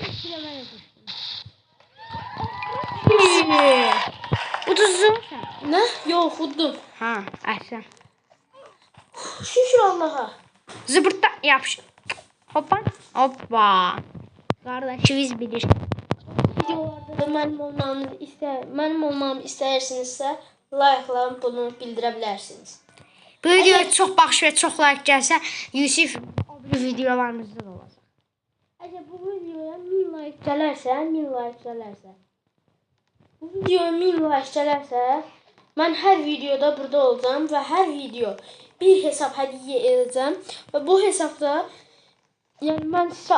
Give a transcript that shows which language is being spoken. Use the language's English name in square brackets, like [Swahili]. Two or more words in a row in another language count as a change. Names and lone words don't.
[Azerbaijani] Uduzum. [Turkish] Ne? Yok vurdum. [Azerbaijani] Ha, əhsən. [Turkish] Şükür Allah'a. Zıbırtda yapış. Hoppa. Hoppa. Kardeşimiz bilir. [Azerbaijani] Videolarda da mənim olmamı istəyirsinizsə, like-la bunu bildirə bilərsiniz. Bu videoya çox baxış və çox like gəlsə, Yusif o bir videolarımızda da olacaq. Əgər bu videoya 1000 like gələrsə, bu videoya 1000 like gələrsə, mən hər videoda burada olacağam və hər video bir hesab hədiyyə edəcəm və bu hesabda yəni mən sizə